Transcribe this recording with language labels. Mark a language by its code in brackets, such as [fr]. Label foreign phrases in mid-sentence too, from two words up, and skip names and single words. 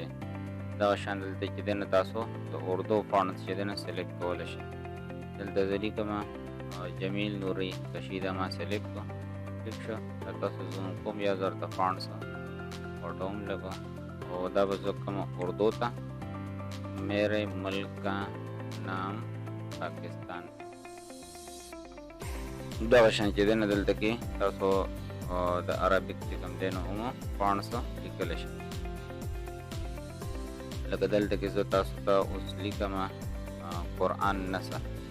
[ps] دغه شان دلته چې دی نو تاسو د اردو فونټس چې دی نو سلیکټ کولی شئ. دلته زه لیکم جمیل نوري کشي دا ما سلیکټ کړو. ٹھیک شو، دا تاسو زوم کوم یا زه ورته فونټس فوټو هم لګوم او دا به زه کوم اردو ته [ur] میرے ملک کا نام پاکستان. [ps] دغه شان چې دی نو دلته کې تاسو د عربیک چې کوم دی نو هم فونټس لیکلی شئ. لکه دلته کې زه تاسو ته اوس لیکم قرآن نسخ.